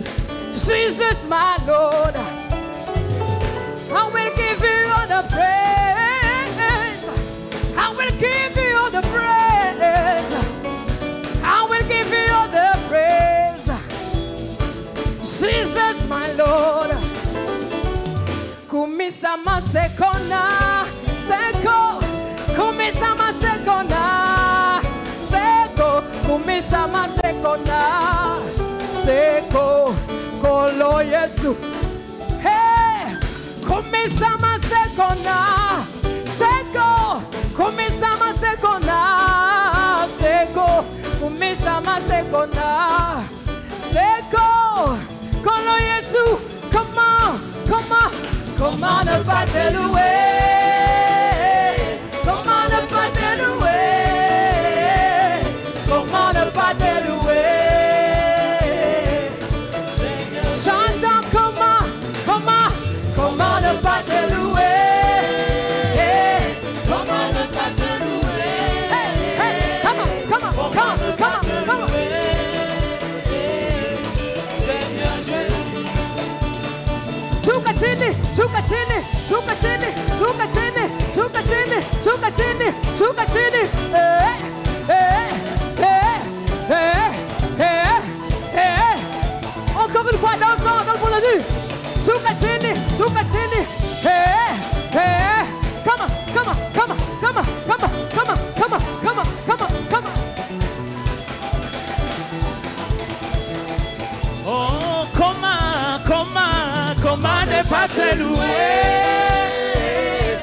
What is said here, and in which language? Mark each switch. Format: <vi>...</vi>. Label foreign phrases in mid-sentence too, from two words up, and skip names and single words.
<en>Jesus, my Lord. I will give you all the praise. I will give you all the praise. I will give you all the praise. Jesus, my Lord.</en> <ln>Kumisama sekona, seko. Kumisama sekona, seko. Kumisama sekona, seko. Kolo Yesu. Hey, kumisama sekona, seko. Kumisama sekona, seko. Kumisama sekona, seko. Kolo Yesu,</ln> <en>come on, come on.</en> <fr>Comment ne pas te louer? Comment ne pas te louer? Comment ne pas te louer? J'entends comment ne pas te louer? Comment ne pas te louer?</fr> <en>Hey, hey, come on.</en> <sw>Chuka chini, chuka chini, chuka chini, chuka chini, chuka chini, chuka chini, chuka chini.</sw> <fr>Encore une fois, dansons pour Jésus.</fr> <sw>Chuka chini, chuka chini.</sw> <en>Come on.</en> <fr>Oh, comment ne pas te louer?</fr>